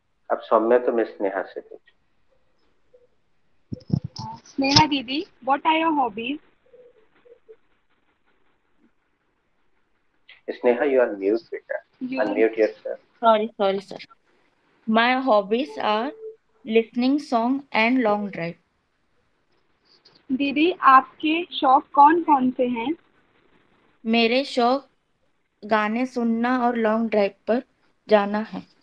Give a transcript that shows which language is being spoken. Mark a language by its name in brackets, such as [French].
[Hindi] अब सौम्या तुम स्नेहा से पूछो। [English] स्नेहा दीदी, what are your hobbies? Sneha, you are mute बेटा, unmute yourself. Sorry, sir. My hobbies are listening song and long drive. [Hindi] दीदी, आपके शौक कौन कौन से हैं? मेरे शौक गाने सुनना और लॉन्ग ड्राइव पर जाना है।